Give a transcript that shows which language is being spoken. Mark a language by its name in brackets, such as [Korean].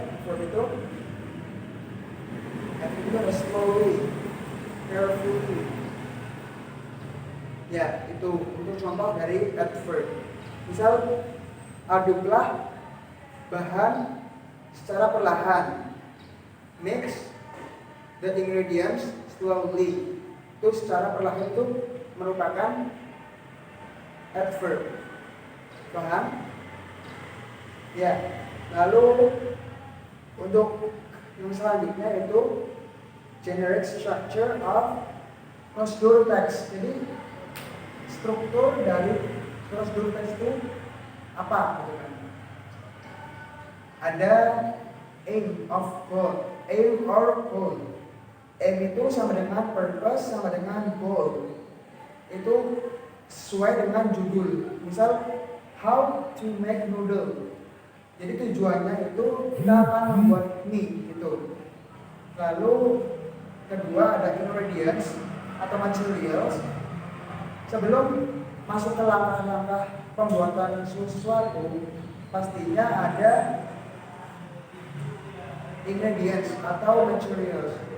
[Indonesian] Adverb itu ada slowly, carefully. Ya, itu untuk contoh dari adverb. Misal, aduklah bahan secara perlahan. [English] Mix the ingredients slowly. [Indonesian] Itu secara perlahan itu merupakan adverb. Paham? Ya. Lalu untuk yang selanjutnya yaitu [English] generic structure of prosedur text. [Indonesian] Jadi struktur dari prosedur text itu apa? [English] Ada aim of goal, aim or goal. [Indonesian] Aim itu sama dengan purpose sama dengan goal. Itu sesuai dengan judul. [English] Misal how to make noodle. [Indonesian] Jadi tujuannya itu kita akan membuat mie gitu. Lalu kedua ada ingredients atau materials. Sebelum masuk ke langkah-langkah pembuatan sesuatu, pastinya ada ingredients atau materials.